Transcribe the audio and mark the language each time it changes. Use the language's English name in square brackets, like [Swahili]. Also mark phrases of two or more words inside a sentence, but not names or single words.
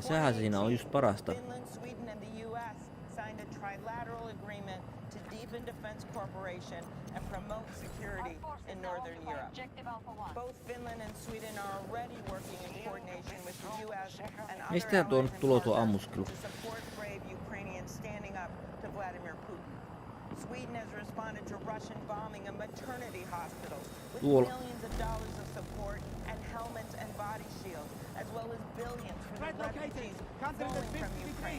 [Finnish] Sehän siinä on just parasta. Mistä tuo nyt tulee tuo ammuskelu? [English] Sweden has responded to Russian bombing of maternity hospitals with millions of dollars of support and helmets and body shields, as well as billions for the refugees flowing from Ukraine.